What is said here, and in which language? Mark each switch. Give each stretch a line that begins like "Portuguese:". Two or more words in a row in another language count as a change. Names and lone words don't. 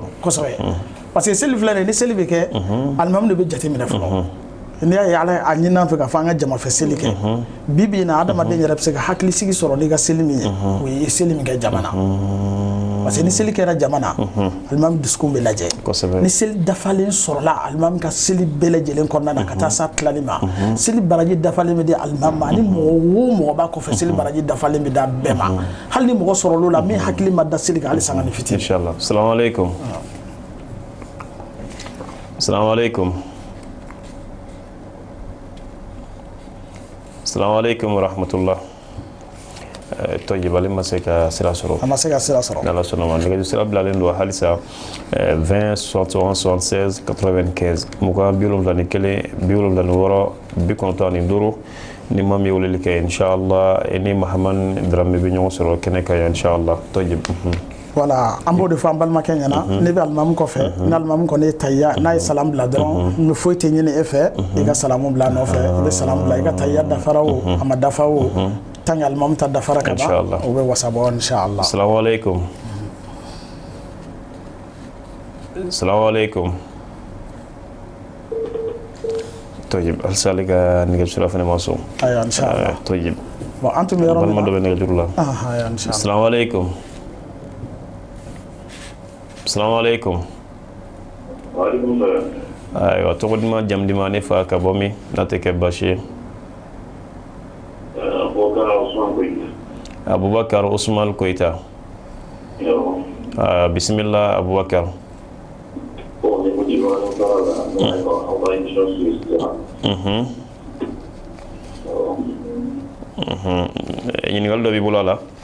Bambara: kosɛbɛ parce que seli filɛ nin ni seli bɛ kɛ alimami de bɛ jate minɛ fɔlɔ n'i y'a ye ala a ɲini an fɛ k'a fɔ an ka jamafɛ seli kɛ bi bi in na adamaden yɛrɛ bɛ se ka hakilisigi sɔrɔ n'i ka seli min ye o ye seli min kɛ jama na parce que ni seli kɛra jama na alimami dusukun bɛ lajɛ ni seli dafalen sɔrɔla alimami ka seli bɛɛ lajɛlen kɔnɔna na ka taa s'a tilali ma seli baraji dafalen bɛ di alimami ma ni mɔgɔ o mɔgɔ b'a kɔfɛ seli baraji dafalen bɛ da bɛɛ ma hali ni mɔgɔ sɔrɔl'o la min hakili ma da seli kan hali sanga ni fitiri
Arabic: إن شاء الله السلام عليكم السلام عليكم السلام عليكم ورحمة الله.
Bambara: Toyib ma se ka sira sɔrɔ. A ma se ka sira sɔrɔ. N'Ala sɔnna ma nɛgɛjuru sira bilalen don halisa 20 61 76 95 mugan 71 76 95 ni ma mi weleli kɛ inshallah ni Mahamani Darame bɛ ɲɔgɔn sɔrɔ kɛnɛ kan inshallah toyib. Voilà an b'o de fɔ an balimakɛ ɲɛna ne bɛ alimami kɔfɛ ni alimami kɔni ye tahiya n'a ye salam bila dɔrɔn ni foyi tɛ ɲini e fɛ i ka salamu bila a nɔfɛ i bɛ salam bila i ka tahiya dafara o a ma dafa o
French: tant que
Bambara: alimami ta dafara ka ban o bɛ wasabɔ inshallah.
Arabic: السلام عليكم. السلام عليكم.
Bambara: Toyib halisa ale ka nɛgɛjuru fana ma sɔn. Ayiwa inshallah. Toyib. Bon an tun bɛ yɔrɔ min na balima dɔ bɛ nɛgɛjuru la. Ayiwa inshallah.
Arabic: السلام عليكم. السلام عليكم. وعليكم السلام.
Bambara: Ayiwa tɔgɔ duman jamu duman ne fa ka bɔ min n'a tɛ kɛ baasi ye. Abubakar Usman Koita. Bismillah Abubakar. Ɲininkali dɔ b'i bolo a la.